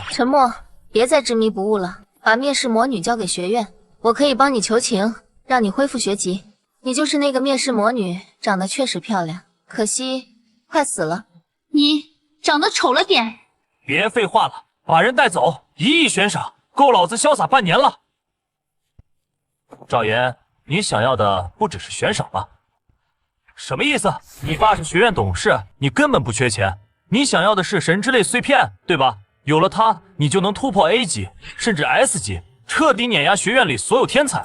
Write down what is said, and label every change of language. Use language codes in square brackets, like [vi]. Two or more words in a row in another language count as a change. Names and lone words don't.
[zh] 沉默，別再執迷不悟了，把滅世魔女交給學院，我可以幫你求情，讓你恢復學籍。你就是那個滅世魔女，長得確實漂亮，可惜快死了。你長得醜了點。別廢話了，把人帶走，1億懸賞，夠老子瀟灑半年了。趙岩，你想要的不只是悬賞吧？什麼意思？你爸是學院董事，你根本不缺錢。你想要的是神之淚碎片，對吧？有了它，你就能突破 A 級，甚至 S 級，徹底碾壓學院裡所有天才。